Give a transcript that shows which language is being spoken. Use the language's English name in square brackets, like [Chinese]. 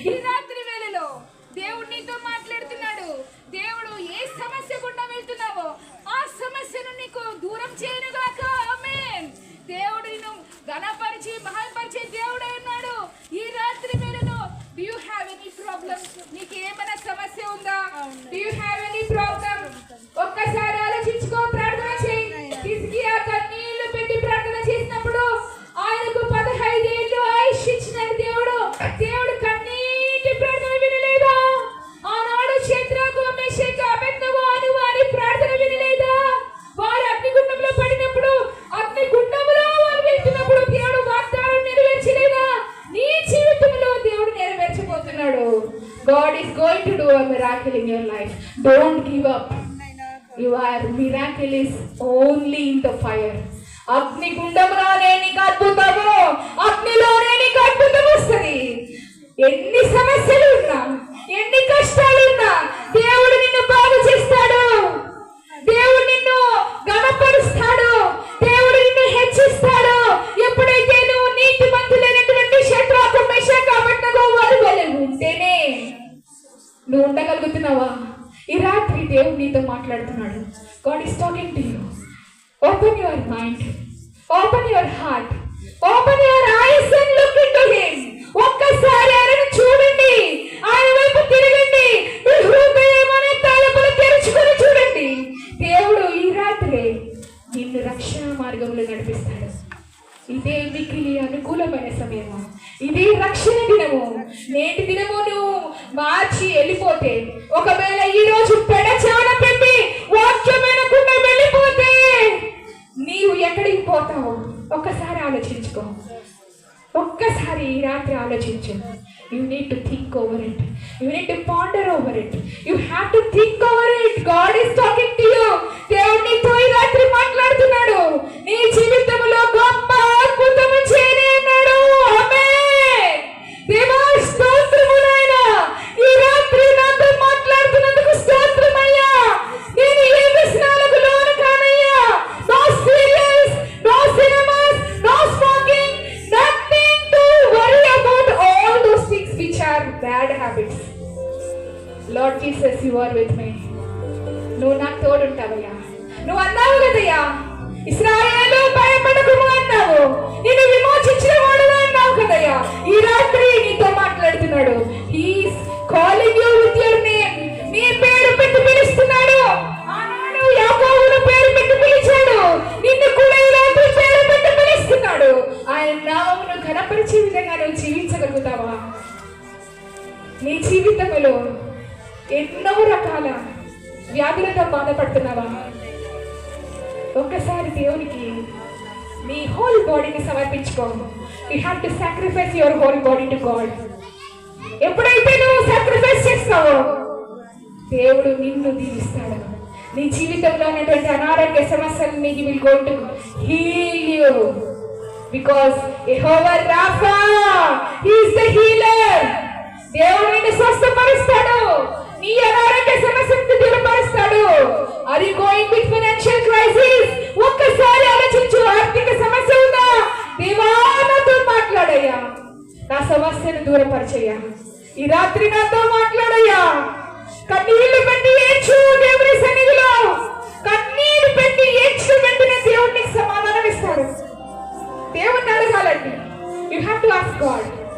[Telugu] ఈ రాత్రి వేళలో దేవుడు నీతో మాట్లాడుతున్నాడు. దేవుడు ఏ సమస్య గుండా వెళ్తున్నావో ఆ సమస్యను నీకు దూరం చేయనుగాక. ఆమేన్. దేవుడు నిన్ను ఘనపరిచి మహిమపరిచే దేవుడై ఉన్నాడు. ఈ రాత్రి వేళలో [English] do you have any problem? [Telugu] నీకు ఏమైనా సమస్య ఉందా? [English] do you have any problem? [Telugu] ఒక్కసారి ఆలోచించుకో, ప్రార్థన చేయి. హిజ్కియా కన్నీళ్లు పెట్టి ప్రార్థన చేసినప్పుడు ఆయనకు 15 ఏళ్ళు ఆయుష్ ఇచ్చినాడు దేవుడు. దేవుడు కన్నీటి ప్రార్థన వినలేదా? ఆనాడు శద్రకు, మెషకు, అబేద్నెగో అని వారి ప్రార్థన వినలేదా? వారు అగ్నిగుండంలో పడినప్పుడు, అగ్నిగుండంలో వారు వెళ్తున్నప్పుడు దేవుడు వాగ్దానం నెరవేర్చలేదా? నీ జీవితంలో దేవుడు నెరవేర్చబోతున్నాడు. [English] God is going to do a miracle in your life. Don't give up. Your miracle is only in the fire. [Telugu] అగ్నిగుండంలోనే నీకు అద్భుతము, అగ్నిలోనే నీకు అద్భుతం వస్తుంది. ఎన్ని సమస్యలు ఉన్నా, ఎన్ని కష్టాలు ఉన్నా దేవుడు నిన్ను బాగు చేస్తాడు. దేవుడు నిన్ను ఘనపరుస్తాడు. దేవుడు నిన్ను హెచ్చిస్తాడు. ఎప్పుడైతే నువ్వు నీతిమంతులైనటువంటి శద్రకు, మెషకు, అబేద్నెగో వారి వలె ఉంటేనే నువ్వు ఉండగలుగుతున్నావా? ఈ రాత్రి దేవుడు నీతో మాట్లాడుతున్నాడు. [English] God is talking to you. Open your mind, open your heart, open your eyes and look into him. [Telugu] ఒక్కసారి ఆయనను చూడండి, ఆయన వైపు తిరగండి. మీ హృదయం అనే తలుపులు తెరుచుకొని చూడండి. దేవుడు ఈ రాత్రి నిన్ను రక్షణ మార్గంలో నడిపిస్తాడు. ఇదే మిక్కిలి అనుకూలమైన సమయము, ఇదే రక్షణ దినము. నేటి దినము నువ్వు మార్చి వెళ్ళిపోతే, ఒకవేళ ఈ రోజు పెడచాన పెట్టి వాక్యం వినకుండా వెళ్ళిపోతే నీవు ఎక్కడికి పోతావు? ఒక్కసారి ఆలోచించుకో. ఒక్కసారి ఈ రాత్రి ఆలోచించు. [English] You need to think over it. You need to ponder over it. You have to think over it. God is talking to you. [Telugu] దేవుడు నీతో ఈ రాత్రి మాట్లాడుతున్నాడు. నీ జీవితంలో గొప్ప అద్భుతము చేయనున్నాడు. ఆమేన్. దేవా స్తోత్రము నాయనా. ఈ రాత్రి నాతో మాట్లాడుతున్నందుకు స్తోత్రమయ్యా. నేను ఏ వ్యసనాలకు లోను కానయ్యా. [English] No serials, no cinemas, no smoking, nothing to worry about all those things which are bad habits. Lord Jesus, you are with me. [Telugu] నువ్వు నాకు తోడుంటావయ్యా. నువ్వు అన్నావు కదయ్యా, ఇశ్రాయేలు భయపడకుము అన్నావు, నిన్ను విమోచించిన వాడుగా అన్నావు కదయ్యా. ఈ రాత్రి నీతో మాట్లాడుతున్నాడు. [English] He's calling you with your name. [Telugu] నీ పేరు పెట్టి పిలుస్తున్నాడు. ఆనాడు యాకోబును పేరు పెట్టి పిలిచాడు, నిన్ను కూడా ఈ రాత్రి పేరు పెట్టి పిలుస్తున్నాడు. ఆయన నామమును ఘనపరిచే విధంగా నువ్వు జీవించగలుగుతావా? నీ జీవితంలో ఎన్నో రకాల వ్యాధులతో బాధపడుతున్నావా? ఒక్కసారి దేవునికి నీ హోల్ బాడీని సమర్పించుకో. [English] You have to sacrifice your whole body to God. [Telugu] ఎప్పుడైతే నువ్వు సాక్రిఫైస్ చేస్తావో దేవుడు నిన్ను దీవిస్తాడు. నీ జీవితంలో ఉన్నటువంటి అనారోగ్య సమస్యలని [English] He will go to heal you because Jehovah Rapha, He is the healer. [Telugu] దేవుడు నిన్ను స్వస్థపరుస్తాడు. నీ అనారోగ్య సమస్యను దూరపరుస్తాడు. [English] Are you going with financial crisis? [Telugu] ఒక్కసారి ఆలోచించు. ఆర్థిక సమస్య ఉందా? దేవా నాతో మాట్లాడయ్యా, నా సమస్యను దూరపరచయ్యా. ఈ రాత్రి నాతో మాట్లాడయ్యా. కన్నీళ్లు పెట్టి ఏడ్చు దేవుని సన్నిధిలో. కన్నీళ్లు పెట్టి ఏడ్చు, వెంటనే దేవుడికి సమాధానం ఇస్తాడు. దేవుణ్ణి అడగాలండి. [English] You have to ask God.